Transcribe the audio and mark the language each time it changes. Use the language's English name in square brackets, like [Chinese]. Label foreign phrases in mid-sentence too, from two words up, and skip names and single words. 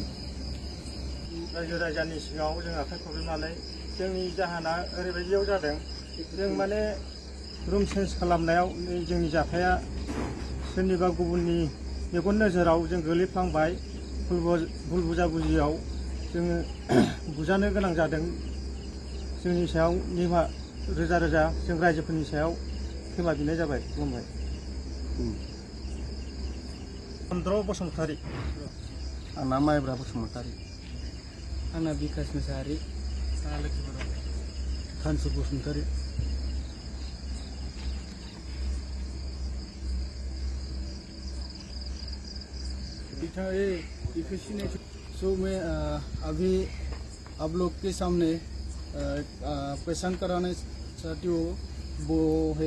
[Bodo] रायजो राजानि सिगाङाव जों आखाइ खबनानै जोंनि जाहोना ओरैबायदियाव जादों जों माने [English] room change [Bodo] खालामनायाव जोंनि जाथाया सोरनिबा गुबुननि मेगन नोजोराव जों गोलैफ्लांबाय भुल बुजाबुजियाव जोङो बुजानो गोनां जादों जोंनि सायाव निमाहा रोजा रोजा जों रायजोफोरनि सायाव खेमा बिनाय जाबाय। खुलुमबाय। चन्द्र बसुमतारी आंना माइब्रा बसुमतारी आंना बिकास मोसाहारि [Hindi] खानसु बसुमतारी सो मैं अभी आप लोग के सामने पहचान कराने चाहती हूँ वो है